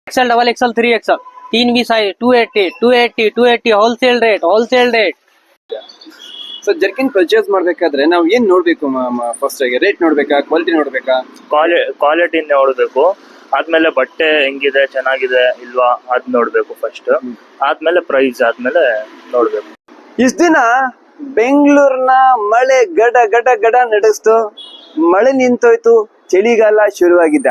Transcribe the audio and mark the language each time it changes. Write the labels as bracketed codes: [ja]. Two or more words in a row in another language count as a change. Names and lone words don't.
[hi] XL, डबल XL, 3XL, 3 भी साइज 280 [en] wholesale rate. [kn] ಸೊ [en] jerkin purchase [kn] ಮಾಡ್ಬೇಕಾದ್ರೆ ನಾವು ಏನ್ ನೋಡ್ಬೇಕು ಫಸ್ಟ್ ಆಗಿ? ರೇಟ್ ನೋಡ್ಬೇಕಾ, ಕ್ವಾಲಿಟಿ ನೋಡ್ಬೇಕಾ? ಕ್ವಾಲಿಟಿ ನೋಡ್ಬೇಕು, ಆದ್ಮೇಲೆ ಬಟ್ಟೆ ಹೆಂಗಿದೆ, ಚೆನ್ನಾಗಿದೆ ಇಲ್ವಾ ಅದ್ ನೋಡ್ಬೇಕು ಫಸ್ಟ್, ಆದ್ಮೇಲೆ ಪ್ರೈಸ್ ಆದ್ಮೇಲೆ ನೋಡ್ಬೇಕು. ಇಷ್ಟ ದಿನ ಬೆಂಗಳೂರಿನ ಮಳೆ ಗಡ ಗಡ ಗಡ ನಡೆಸ್ತು, ಮಳೆ ನಿಂತೋಯ್ತು, ಚಳಿಗಾಲ ಶುರುವಾಗಿದೆ.